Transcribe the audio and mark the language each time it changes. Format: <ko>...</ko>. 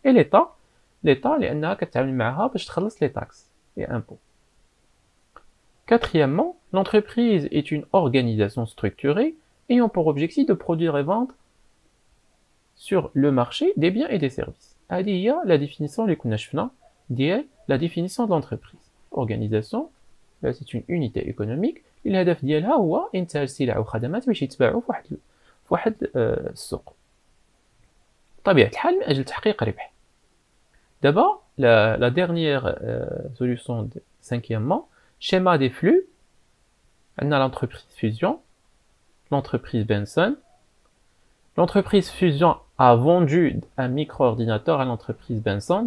<ar>اي l'État لأنها كتعامل معها باش تخلص</ar> <fr>les taxes et impôts. Quatrièmement, l'entreprise est une organisation structurée ayant pour objectif de produire et vendre sur le marché des biens et des services.</fr> <ar>هذه هي</ar> <fr>la définition</fr> <ar>اللي كنا شفنا ديال</ar> <fr>la définition de l'entreprise. Organisation, c'est une unité économique</fr> <ar>اللي الهدف ديالها هو إنتاج سلع وخدمات باش يتباعوا في واحد السوق. بطبيعة الحال من أجل تحقيق ربح.</ar> <fr>D'abord, la dernière solution, cinquièmement, schéma des flux. On a l'entreprise Fusion, l'entreprise Benson. L'entreprise Fusion a vendu un micro-ordinateur à l'entreprise Benson.</fr>